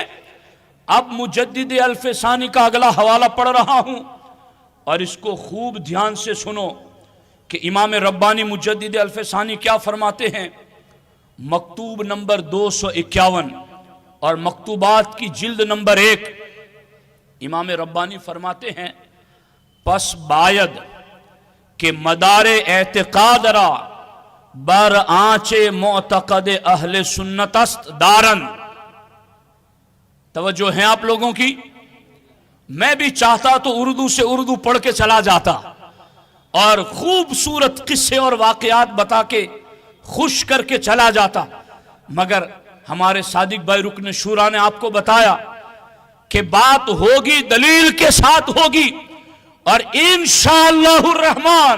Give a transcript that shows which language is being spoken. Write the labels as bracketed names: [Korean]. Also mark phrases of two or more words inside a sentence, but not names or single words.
[Urdu] اب مجدد الفسانی کا اگلا حوالہ پڑھ رہا ہوں اور اس کو خوب دھیان سے سنو کہ امام ربانی مجدد الفسانی کیا فرماتے ہیں۔ مکتوب نمبر 251 اور مکتوبات کی جلد نمبر 1، امام ربانی فرماتے ہیں [Persian] پس باید کہ مدار اعتقاد را بر آنچ معتقد اہل سنت است دارن۔ [Urdu] توجہ ہیں آپ لوگوں کی؟ میں بھی چاہتا تو اردو سے اردو پڑھ کے چلا جاتا اور خوبصورت قصے اور واقعات بتا کے خوش کر کے چلا جاتا، مگر ہمارے صادق بھائی رکن شورا نے آپ کو بتایا کہ بات ہوگی دلیل کے ساتھ ہوگی، اور [Arabic] انشاءاللہ الرحمن